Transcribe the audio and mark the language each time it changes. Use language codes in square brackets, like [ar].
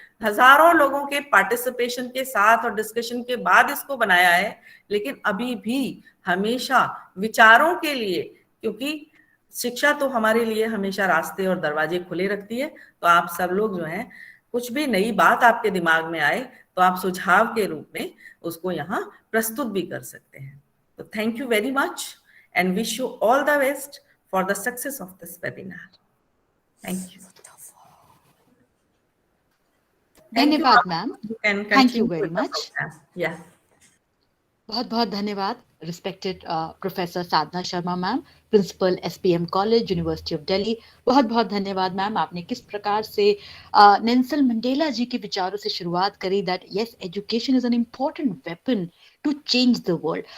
[hi] हजारों लोगों के पार्टिसिपेशन के साथ और डिस्कशन के बाद इसको बनाया है, लेकिन अभी भी हमेशा विचारों के लिए, क्योंकि शिक्षा तो हमारे लिए हमेशा रास्ते और दरवाजे खुले रखती है, तो आप सब लोग जो हैं कुछ भी नई बात आपके दिमाग में आए तो आप सुझाव के रूप में उसको यहाँ प्रस्तुत भी कर सकते हैं। तो [en] Thank you very much and wish you all the best for the success of this webinar. Thank you. [hi] धन्यवाद [en] Ma'am, thank you very much. Yeah. [hi] बहुत बहुत धन्यवाद respected professor Sadhana Sharma ma'am, principal SPM college, university of Delhi. बहुत बहुत धन्यवाद ma'am, आपने किस प्रकार से नेल्सन मंडेला जी के विचारों से शुरुआत करी [en] That yes education is an important weapon to change the world.